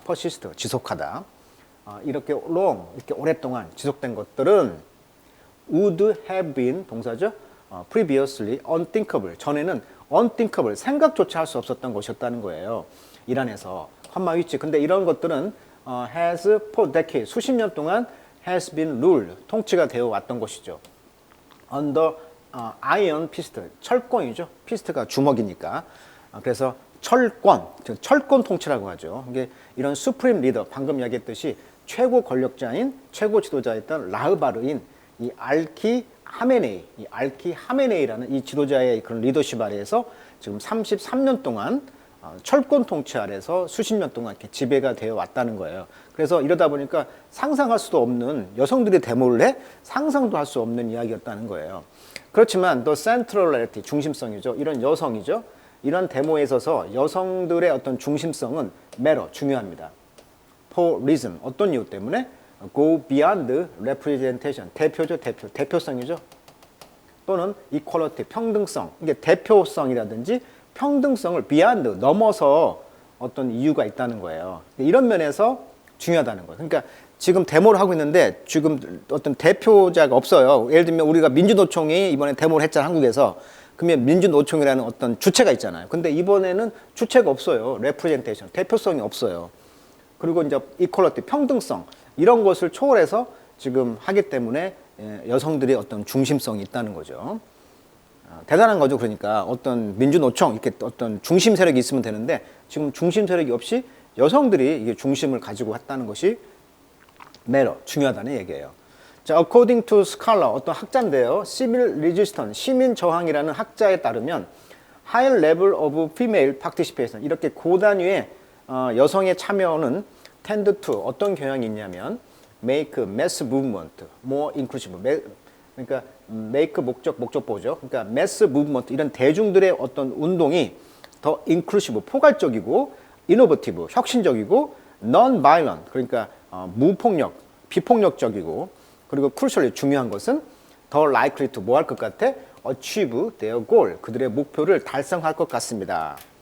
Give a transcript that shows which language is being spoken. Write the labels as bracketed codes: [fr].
[ko] persist 지속하다. 이렇게 long 이렇게 오랫동안 지속된 것들은 [en] would have been [ko] 동사죠. [en] previously unthinkable [ko] 전에는 unthinkable 생각조차 할 수 없었던 것이었다는 거예요. 이란에서 환마위치. 근데 이런 것들은 [en] has for decades [ko] 수십 년 동안 [en] has been ruled [ko] 통치가 되어 왔던 것이죠. [en] under iron fist [ko] 철권이죠. 피스트가 주먹이니까. 그래서 철권 통치라고 하죠. 이게 이런 수프림 리더 방금 이야기했듯이 최고 권력자인 최고 지도자였던 라흐바르인 이 알키 하메네이라는 이 지도자의 그런 리더십 아래에서 지금 33년 동안 철권 통치 아래서 수십 년 동안 이렇게 지배가 되어 왔다는 거예요. 그래서 이러다 보니까 상상할 수도 없는 여성들이 데모를 해 상상도 할 수 없는 이야기였다는 거예요. 그렇지만 더 센트럴리티 중심성이죠. 이런 여성이죠. 이런 데모에 있어서 여성들의 어떤 중심성은 매러 중요합니다. [en] For reason [ko] 어떤 이유 때문에 [en] go beyond representation 대표죠. [ko] 대표성이죠. 또는 equality 평등성 이게 대표성이라든지 평등성을 beyond 넘어서 어떤 이유가 있다는 거예요. 이런 면에서 중요하다는 거예요. 그러니까 지금 데모를 하고 있는데 지금 어떤 대표자가 없어요. 예를 들면 우리가 민주노총이 이번에 데모를 했잖아요. 한국에서. 그러면 민주노총이라는 어떤 주체가 있잖아요. 근데 이번에는 주체가 없어요. representation 대표성이 없어요. 그리고 이제 equality 평등성 이런 것을 초월해서 지금 하기 때문에 여성들의 어떤 중심성이 있다는 거죠. 대단한 거죠. 그러니까 어떤 민주노총 이렇게 어떤 중심 세력이 있으면 되는데 지금 중심 세력이 없이 여성들이 이게 중심을 가지고 왔다는 것이 매러 중요하다는 얘기예요. [en] 자, according to scholar [ko] 어떤 학자인데요. [en] civil resistance 시민 저항이라는 학자에 따르면 high level of female participation 이렇게 [ko] 고단위의 여성의 참여는 [en] tend to [ko] 어떤 경향이 있냐면 [en] make mass movement more inclusive [ko] 그러니까 make 목적보죠. 그러니까 mass movement 이런 대중들의 어떤 운동이 더 inclusive 포괄적이고 innovative 혁신적이고 non-violent 그러니까 무폭력 비폭력적이고 그리고 crucially 중요한 것은 더 [en] likely to [ko] 뭐 할 것 같아? [en] achieve their goal [ko] 그들의 목표를 달성할 것 같습니다.